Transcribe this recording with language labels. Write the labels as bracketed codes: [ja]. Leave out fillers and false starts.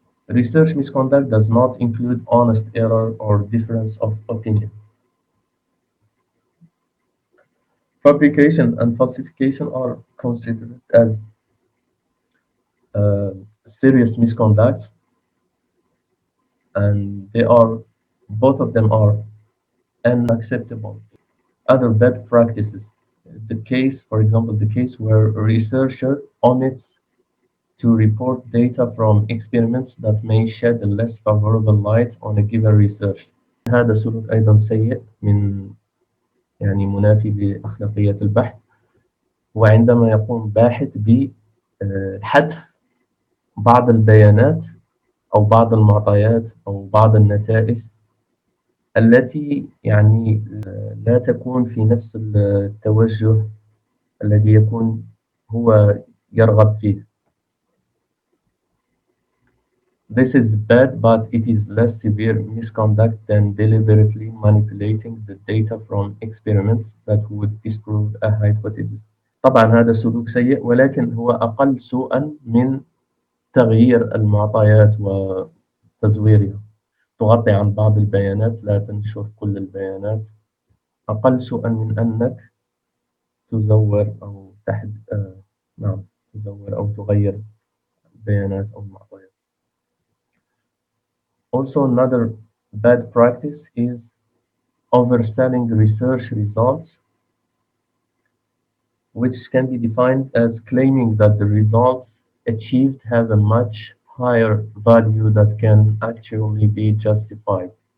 [en] Research misconduct does not include honest error or difference of opinion. Fabrication and falsification are considered as serious misconduct, and both of them are unacceptable. Other bad practices. The case, for example, the case where a researcher omits to report data from experiments that may shed a less favorable light on a given research. [ar] هذا سلوك أيضا سيء من يعني منافي لأخلاقية البحث، وعندما يقوم باحث بحذف بعض البيانات أو بعض المعطيات أو بعض النتائج التي يعني لا تكون في نفس التوجه الذي يكون هو يرغب فيه. [en] This is bad, but it is less severe misconduct than deliberately manipulating the data from experiments that would disprove a hypothesis. [ar] طبعا هذا سلوك سيء، ولكن هو أقل سوءا من تغيير المعطيات وتزويرها. تغطي عن بعض البيانات، لا تنشر كل البيانات. أقل سوءا من أنك تزور أو نعم، تزور أو تغير بيانات أو معطيات. [en] Also, another bad practice is overselling research results, which can be defined as claiming that the results achieved have a much higher value that can actually be justified.